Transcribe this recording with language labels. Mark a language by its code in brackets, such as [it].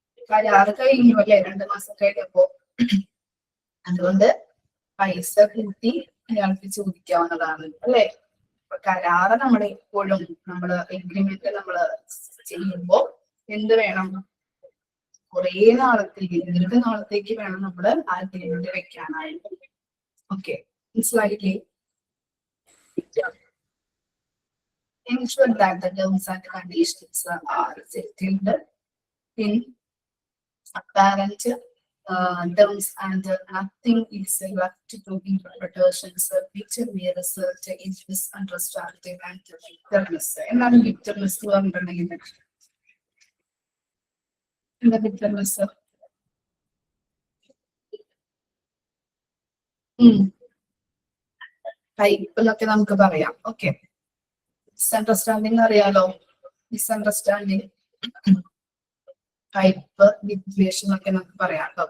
[ml] കരാറ് കഴിഞ്ഞു അല്ലെ 2 മാസം കഴിഞ്ഞപ്പോ. അതുകൊണ്ട് പൈസ കൂട്ടി അയാൾക്ക് ചോദിക്കാവുന്നതാണ് അല്ലെ. കരാറ് നമ്മൾ എപ്പോഴും നമ്മള് എഗ്രിമെന്റ് നമ്മൾ ചെയ്യുമ്പോൾ എന്ത് വേണം? കുറെ നാളത്തേക്ക് ദീർഘനാളത്തേക്ക് വേണം നമ്മള് ആ എഗ്രിമെന്റ് വെക്കാനായിട്ട്. ഓക്കെ, മനസ്സിലായില്ലേ? [en] Ensure that the terms and conditions are settled in apparent terms and nothing is left to interpretations which may result in misunderstanding and bitterness. [ml] എന്താണ് bitterness എന്ന് പറഞ്ഞിട്ടുണ്ടെങ്കിൽ എന്താ bitterness? ടൈപ്പ് എന്നൊക്കെ നമുക്ക് പറയാം. ഓക്കെ, മിസ്അണ്ടർസ്റ്റാൻഡിങ് അറിയാലോ, മിസ്അണ്ടർസ്റ്റാൻഡിങ് ടൈപ്പ് വിദ്വേഷം എന്നൊക്കെ നമുക്ക് പറയാം കേട്ടോ.